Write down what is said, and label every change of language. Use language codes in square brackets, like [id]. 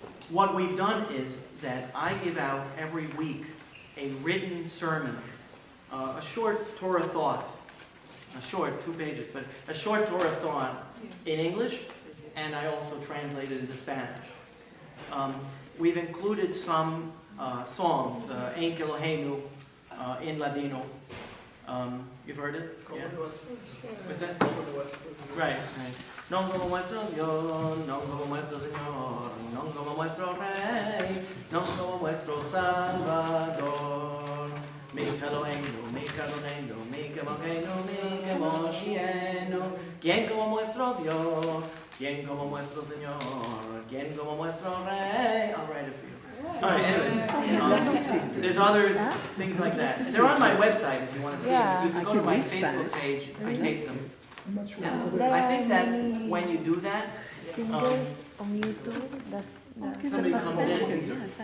[en] What we've done is that I give out every week a written sermon, a short Torah thought, a short, 2 pages, but a short Torah thought in English, and I also translate it into Spanish. We've included some songs, En Eloheinu in Ladino. You've heard it? Yeah. What's that? Right. [lad] Non como nuestro Dios, non como nuestro Señor, non como nuestro Rey, non como nuestro Salvador. [he] Mi Eloheinu, mi Eloheinu, mi Eloheinu, mi Moshienu. [lad] ¿Quién como nuestro Dios? Quien como nuestro Señor, quien como nuestro Rey. [en] I'll write it for you. All right, anyways, there's others, things like that. They're on my website if you want to see Yeah. them. You can go to my Facebook page. I taped them. I'm not sure. There I are think that many when you do that, singers on YouTube. somebody comes in,